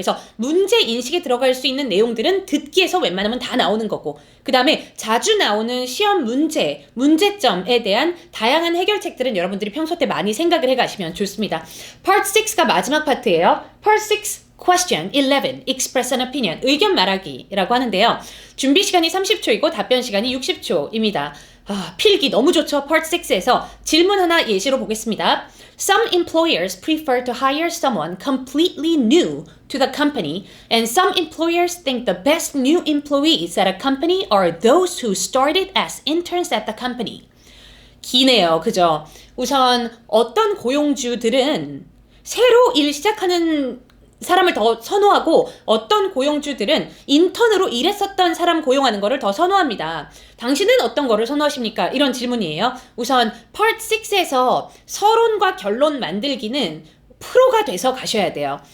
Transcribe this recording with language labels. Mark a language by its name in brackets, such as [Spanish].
[Korean] 그래서 문제 인식에 들어갈 수 있는 내용들은 듣기에서 웬만하면 다 나오는 거고 그 다음에 자주 나오는 시험 문제, 문제점에 대한 다양한 해결책들은 여러분들이 평소 때 많이 생각을 해가시면 좋습니다. Part 6가 마지막 파트예요. [English] Part 6 Question 11. Express an opinion. [Korean] 의견 말하기라고 하는데요. 준비 시간이 30초이고 답변 시간이 60초입니다. 필기 너무 좋죠. Part 6에서 질문 하나 예시로 보겠습니다. [English] Some employers prefer to hire someone completely new to the company, and some employers think the best new employees at a company are those who started as interns at the company. [Korean] 기네요. 그죠? 우선 어떤 고용주들은 새로 일 시작하는 사람을 더 선호하고 어떤 고용주들은 인턴으로 일했었던 사람 고용하는 거를 더 선호합니다. 당신은 어떤 거를 선호하십니까? 이런 질문이에요. 우선 Part 6에서 서론과 결론 만들기는 프로가 돼서 가셔야 돼요.